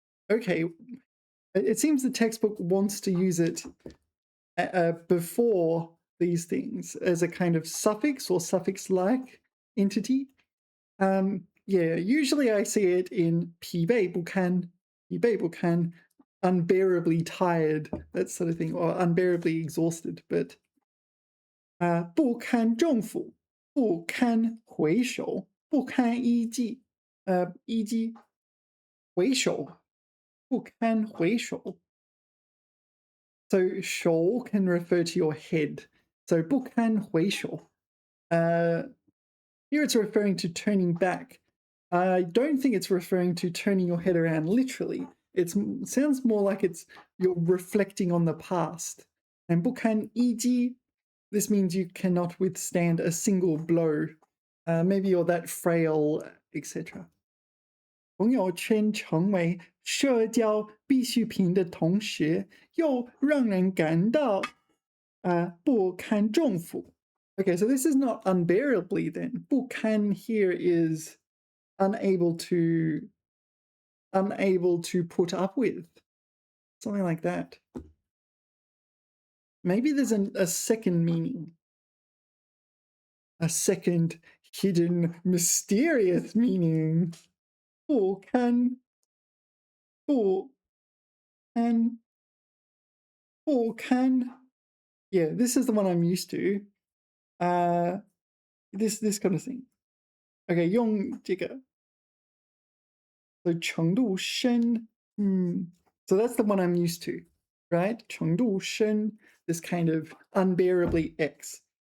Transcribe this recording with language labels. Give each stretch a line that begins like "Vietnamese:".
English: Okay, it seems the textbook wants to use it before these things as a kind of suffix or suffix-like entity. Yeah, usually I see it in 疲惫不堪, 疲惫不堪, unbearably tired, that sort of thing, or unbearably exhausted. But
Chinese: 不堪重负, 不堪回首, 不堪一击, 一击, 回首, 不堪回首.
English: So 手 can refer to your head. So
Chinese: 不堪回首.
English: Here it's referring to turning back. I don't think it's referring to turning your head around literally. It sounds more like you're reflecting on the past. And 不堪一击, this means you cannot withstand a single blow. Maybe you're that frail, etc.
Chinese: 朋友圈成为社交必需品的同时，又让人感到不堪重负.
English: Okay, so this is not unbearably then. 不堪 here is unable to put up with. Something like that. Maybe there's a second meaning. A second hidden mysterious meaning.
Chinese: 不堪不堪.
English: Yeah, this is the one I'm used to. This kind of thing. Okay,
Chinese: 用这个
English: so
Chinese: 程度深.
English: So that's the one I'm used to, right? 程度深, this kind of unbearably X.